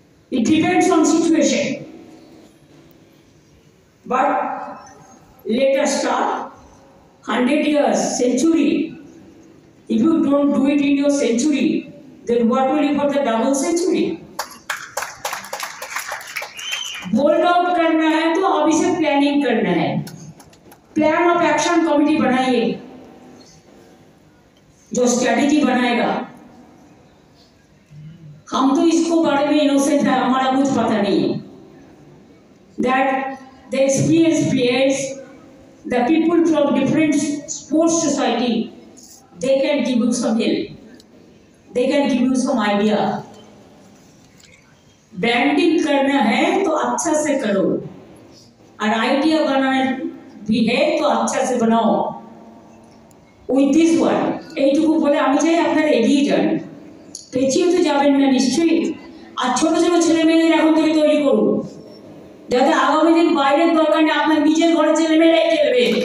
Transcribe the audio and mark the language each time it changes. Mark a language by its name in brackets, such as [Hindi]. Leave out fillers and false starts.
[English] It depends on situation. But let us start 100 years, century. If you don't do it in your century, then what will you for the double century? [Hindi] Bold out करना है तो अभी से planning करना है. [English] plan of action committee [Hindi] बनाइए जो strategy बनाएगा. हम तो इसको बारे में इनोसेंट है, हमारा कुछ पता नहीं है. [English] That the experienced players, the people from different sports society, they can give you some help. They can give you some idea. [Hindi] Branding करना है तो अच्छा से करो, और आइडिया बनाना भी है तो अच्छा से बनाओ. [English] With this one, [Bangla] এইটুকু বলে আমি চাই আপনারা এগিয়ে যান, পেছিয়ে তো যাবেন না নিশ্চয়ই. আর ছোট ছোট ছেলে মেয়েদের এখন থেকে তৈরি করুন, যাতে আগামী দিন বাইরের দরকার নেই, আপনার নিজের ঘরে ছেলে মেয়েরাই খেলবে.